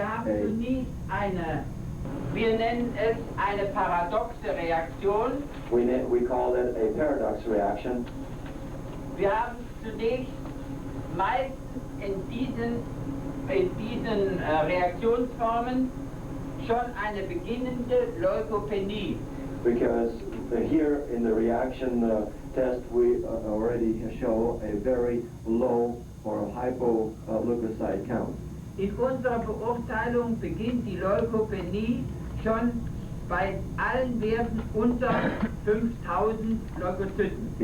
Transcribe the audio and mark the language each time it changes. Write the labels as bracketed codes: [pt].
[de] zunächst wir nennen es eine paradoxe Reaktion. [en] we call it a paradox reaction. [de] Wir haben zunächst meistens in diesen Reaktionsformen schon eine beginnende Leukopenie. [en] Because here in the reaction test we already show a very low or hypoleukocyte count. [de] In unserer Beurteilung beginnt die Leukopenie schon bei allen Werten unter 5000 Leukozyten.